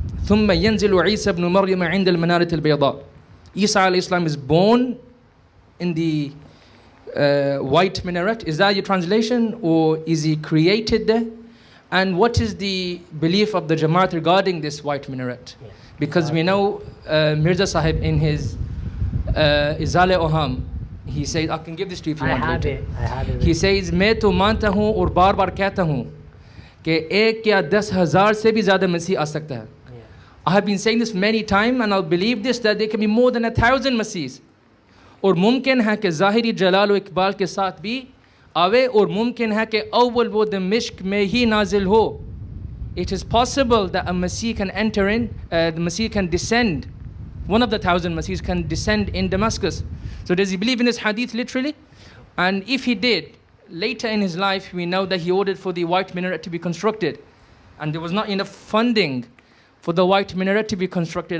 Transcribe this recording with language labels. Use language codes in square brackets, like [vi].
[ar] ثم ينزل عيسى بن مريم عند المنارة البيضاء. [en] Isa alayhi salam is born in the white minaret. Is that your translation, or is he created there? And what is the belief of the Jamaat regarding this white minaret? Yeah. Because we know Mirza Sahib in his Izale Oham, he says, I can give this to you if you I want have later. it. I have it. He says, [hi] मैं तो मानता हूँ और बार बार कहता हूँ कि 1 या 10,000 से भी ज़्यादा मसीह आ सकता है. [en] I have been saying this many times and I'll believe this that there can be more than 1,000 मसीह. [hi] और मुमकिन है कि ज़ाहिरी जलाल व इकबाल के साथ भी आवे और मुमकिन है कि अव्वल वो दमिश्क में ही नाजिल हो. [en] It is possible that a Masih can enter in, the Masih can descend, one of the 1,000 Masiahs can descend in Damascus. So does he believe in this hadith literally? And if he did, later in his life we know that he ordered for the white minaret to be constructed. And there was not enough funding for the white minaret to be constructed.